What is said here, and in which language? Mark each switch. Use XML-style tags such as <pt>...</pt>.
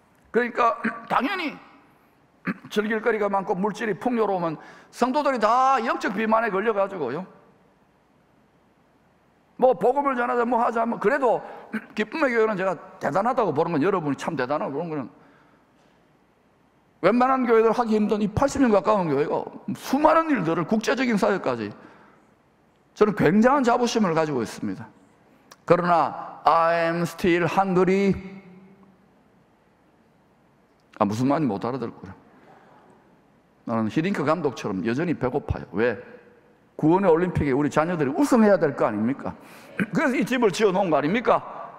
<ko>그러니까 당연히 즐길 거리가 많고 물질이 풍요로우면 성도들이 다 영적 비만에 걸려가지고요 뭐 복음을 전하자 뭐 하자 뭐 그래도 기쁨의 교회는 제가 대단하다고 보는 건 여러분이 참 대단하고 그런 거는 웬만한 교회들 하기 힘든 이 80년 가까운 교회가 수많은 일들을 국제적인 사회까지 저는 굉장한 자부심을 가지고 있습니다. 그러나</ko> <en>I am still hungry.</en> <ko>무슨 말인지 못 알아들었구나. 나는 히딩크 감독처럼 여전히 배고파요. 왜? 구원의 올림픽에 우리 자녀들이 우승해야 될 거 아닙니까? 그래서 이 집을 지어 놓은 거 아닙니까?</ko>